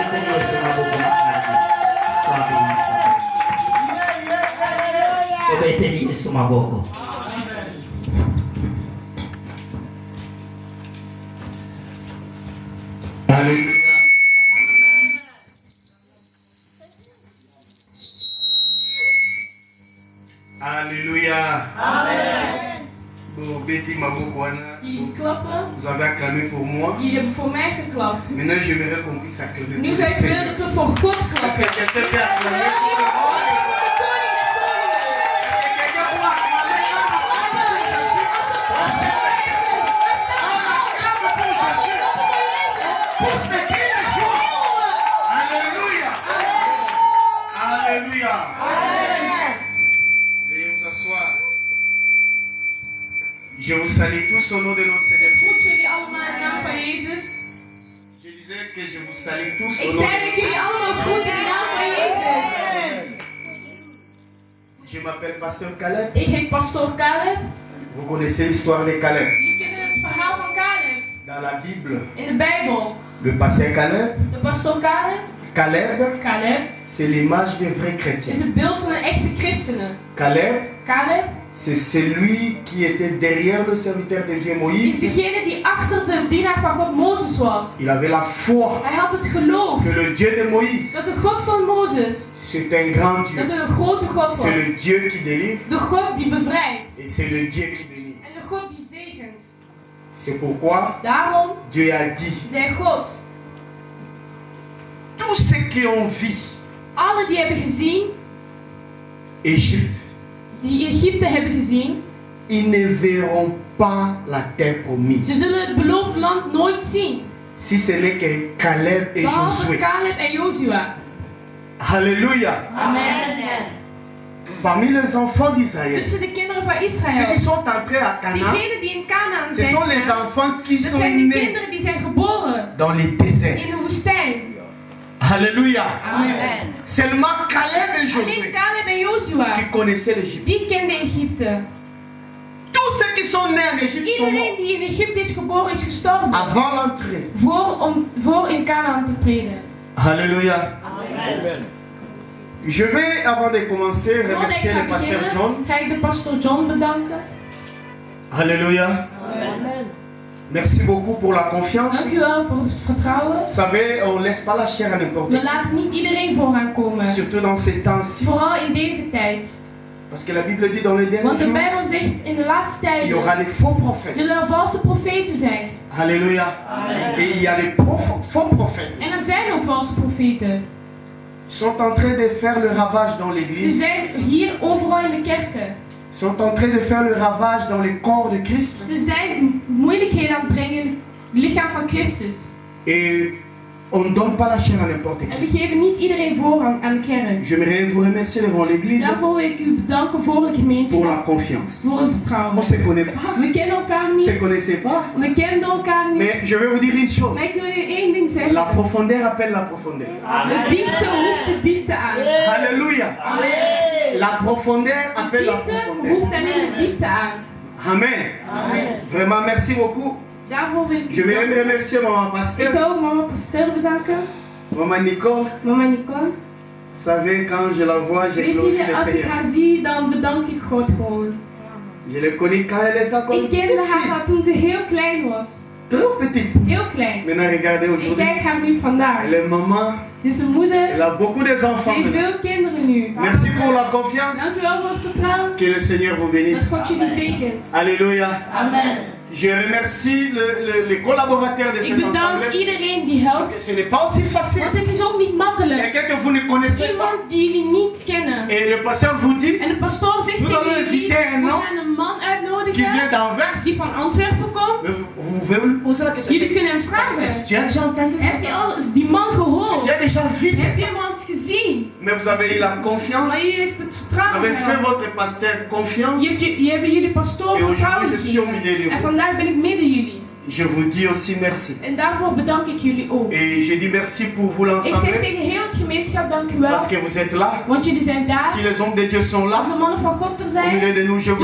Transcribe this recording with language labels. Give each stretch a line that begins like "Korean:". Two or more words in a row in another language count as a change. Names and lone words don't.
French: Alléluia. Alléluia. Amen. Bon, Betty Mabokwana,
Dutch: Jullie klappen.
French: vous avez acclamé pour moi.
Dutch: Jullie hebben voor mij geklapt.
French: Maintenant, j'aimerais qu'on puisse acclamer
Dutch: Nu
French: pour
Dutch: zou
French: le
Dutch: ik willen
French: Seigneur.
Dutch: dat we voor God
French: Est-ce
Dutch: klappen.
French: que quelqu'un peut acclamer pour le Alléluia. Alléluia. Veuillez vous asseoir. Je vous salue tous au nom de notre Seigneur
Dutch: Groet
French: Jésus.
Dutch: jullie allemaal in de naam van Jezus.
French: Je disais que je vous salue tous
Dutch: Ik
French: au nom de
Dutch: zei dat
French: notre
Dutch: ik jullie
French: Seigneur.
Dutch: allemaal groet in de naam van Jezus.
French: Je m'appelle Pasteur Caleb.
Dutch: Ik heet Pastoor Caleb.
French: Vous connaissez l'histoire de Caleb.
Dutch: Jullie kennen het verhaal van Caleb.
French: Dans la Bible,
Dutch: In de Bijbel.
French: le pasteur Caleb,
Dutch: De pastoor Caleb. Caleb
French: c'est l'image des vrais
Dutch: is
French: chrétiens.
Dutch: het beeld van een echte christenen.
French: Caleb,
Dutch: Caleb
French: c'est celui qui était derrière le serviteur de Dieu
Dutch: is
French: Moïse.
Dutch: degene die achter de dienaar van God Mozes was.
French: Il avait la foi
Dutch: Hij had het geloof
French: que le Dieu de Moïse,
Dutch: dat de God van Mozes,
French: c'est un grand
Dutch: dat
French: Dieu.
Dutch: er een grote God was.
French: C'est le Dieu qui délivre
Dutch: De God die bevrijdt
French: et c'est le Dieu qui bénit.
Dutch: en de God die zegent.
French: C'est pourquoi
Dutch: Daarom
French: Dieu a dit,
Dutch: zei God,
French: tous ceux qui ont vu
Dutch: alle die hebben gezien,
French: Égypte,
Dutch: die Egypte hebben gezien,
French: ils ne verront pas la terre promise.
Dutch: ze zullen het beloofde land nooit zien.
French: Si ce n'est que Caleb et
Dutch: Behalve
French: Josué.
Dutch: Caleb en Jozua.
French: Alléluia. Amen. Parmi les enfants d'Israël,
Dutch: Tussen de kinderen van
French: ceux qui
Dutch: Israël,
French: sont entrés à Canaan,
Dutch: diegenen die in Canaan
French: ce
Dutch: zijn
French: sont les
Dutch: gegaan,
French: enfants qui
Dutch: dat
French: sont
Dutch: zijn de
French: nés
Dutch: kinderen die zijn geboren
French: dans les déserts.
Dutch: in de woestijn.
French: Alléluia. Amen. Seulement Caleb et
Dutch: Alleen
French: Josué
Dutch: Caleb en Jozua,
French: qui connaissaient l'Égypte.
Dutch: die kenden Egypte.
French: Tous ceux qui sont nés en Égypte sont
Dutch: Iedereen
French: morts
Dutch: die in Egypte is geboren is gestorven.
French: avant l'entrée.
Dutch: Voor in Canaan te treden.
French: Alléluia. Je vais, avant de commencer,
Dutch: Voordat ik
French: remercier
Dutch: ga
French: le pasteur
Dutch: beginnen,
French: John.
Dutch: ga ik de pastoor John bedanken.
French: Alléluia. Merci beaucoup pour la confiance.
Dutch: Dank u wel voor het vertrouwen.
French: Vous savez, on ne laisse pas la chair à n'importe
Dutch: We
French: qui.
Dutch: laten niet iedereen vooraan komen.
French: Surtout dans ces temps-ci.
Dutch: Vooral in deze tijd.
French: Parce que la Bible dit dans les derniers
Dutch: Want de
French: jours,
Dutch: Bijbel zegt in de laatste
French: il y aura
Dutch: tijden
French: des faux prophètes.
Dutch: zullen er valse profeten zijn.
French: Alléluia. Et il y a des faux prophètes.
Dutch: En er zijn ook valse profeten.
French: Ils sont en train de faire le ravage dans
Dutch: Ze
French: l'église.
Dutch: zijn hier overal in de kerken.
French: Ils sont en train de faire le ravage dans les corps de Christ.
Dutch: Ze zijn moeilijkheden aan het brengen in het lichaam van Christus.
French: Et on ne donne pas la chair à n'importe
Dutch: En
French: qui.
Dutch: we geven niet iedereen voorrang aan de kerk.
French: J'aimerais vous remercier devant l'église
Dutch: Daarvoor wil ik u bedanken voor de
French: pour la
Dutch: gemeenschap.
French: confiance.
Dutch: Voor het vertrouwen.
French: On ne se connaît pas.
Dutch: We kennen elkaar
French: On ne se
Dutch: niet.
French: connaissait pas.
Dutch: We kenden elkaar niet.
French: Mais je vais vous dire une chose.
Dutch: Maar ik wil je één ding zeggen.
French: La profondeur appelle la profondeur.
Dutch: De diepte roept de diepte aan.
French: Alléluia. La profondeur
Dutch: De
French: appelle la
Dutch: diepte
French: profondeur.
Dutch: roept alleen de diepte aan.
French: Amen. Vraiment, merci beaucoup.
Dutch: Daarvoor wil ik
French: Je vais même remercier maman
Dutch: Ik
French: pasteur,
Dutch: zou ook mama pasteur bedanken.
French: maman Nicole.
Dutch: Mama Nicole.
French: Vous savez, quand je la vois, je
Dutch: Weet
French: glorifie
Dutch: je,
French: le
Dutch: als ik
French: Seigneur.
Dutch: haar zie, dan bedank ik God gewoon.
French: Je l'ai connue quand elle était encore
Dutch: Ik kende
French: petite
Dutch: haar
French: fille.
Dutch: al toen ze heel klein was.
French: Trop petite.
Dutch: Heel klein.
French: Maintenant, regardez
Dutch: Ik
French: aujourd'hui.
Dutch: kijk haar nu vandaag.
French: Elle est maman.
Dutch: Ze is een moeder.
French: Elle a beaucoup
Dutch: Ze
French: d'enfants.
Dutch: heeft
French: maintenant.
Dutch: veel kinderen nu.
French: Merci pour la confiance.
Dutch: Dank u wel voor het vertrouwen.
French: Que le Seigneur vous
Dutch: Dat
French: bénisse.
Dutch: God jullie zegent.
French: Alléluia. Amen. Je remercie les collaborateurs de
Dutch: Ik
French: cette
Dutch: bedank
French: assemblée.
Dutch: iedereen die
French: Parce
Dutch: helpt.
French: que ce n'est pas aussi facile.
Dutch: Want het is ook niet makkelijk.
French: Quelqu'un que vous ne connaissez pas.
Dutch: Iemand die jullie niet kennen.
French: Et le pasteur vous dit
Dutch: En de pastoor zegt
French: Nous
Dutch: tegen
French: allons
Dutch: jullie,
French: inviter un
Dutch: we
French: homme
Dutch: gaan een man
French: qui vient
Dutch: uitnodigen
French: d'Anvers.
Dutch: die van Antwerpen komt.
French: Vous pouvez me poser la question.
Dutch: Jullie kunnen hem
French: Parce
Dutch: vragen.
French: que tu as déjà entendu ça.
Dutch: Heb je al eens die man gehoord?
French: Tu as déjà vu ça.
Dutch: Heb je hem al eens gezien?
French: Mais vous avez eu la confiance.
Dutch: Maar je heeft het
French: Vous
Dutch: vertrouwen
French: avez fait
Dutch: gehad.
French: votre pasteur confiance.
Dutch: Je hebt jullie pastoor
French: Et
Dutch: vertrouwen
French: aujourd'hui, je suis au
Dutch: gegeven.
French: milieu de
Dutch: En
French: vous.
Dutch: vandaag ben ik midden jullie.
French: Je vous dis aussi merci.
Dutch: En daarvoor bedank ik jullie ook.
French: Et je dis merci pour vous
Dutch: Ik zeg
French: l'ensemble.
Dutch: tegen heel het gemeenschap dank u wel.
French: Parce que vous êtes là.
Dutch: Want jullie zijn daar.
French: Si les hommes de Dieu sont
Dutch: Als
French: là,
Dutch: de mannen van God er
French: au milieu
Dutch: zijn.
French: de nous, je vous